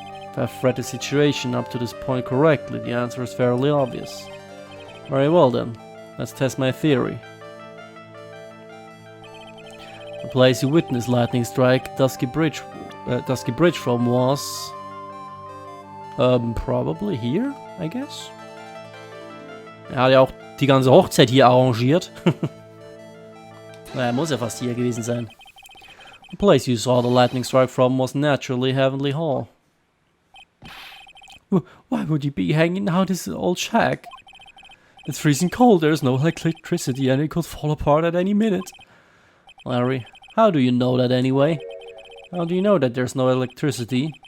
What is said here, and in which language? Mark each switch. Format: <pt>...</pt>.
<en>If I've read the situation up to this point correctly, the answer is fairly obvious. Very well then, let's test my theory. The place you witnessed lightning strike Dusky Bridge from was... probably here, I guess?</en> <de>Er hat ja auch die ganze Hochzeit hier arrangiert. Naja, muss ja fast hier gewesen sein.</de> <en>The place you saw the lightning strike from was naturally Heavenly Hall. Why would you be hanging out this old shack? It's freezing cold, there's no electricity and it could fall apart at any minute. Larry, how do you know that anyway? How do you know that there's no electricity?</en>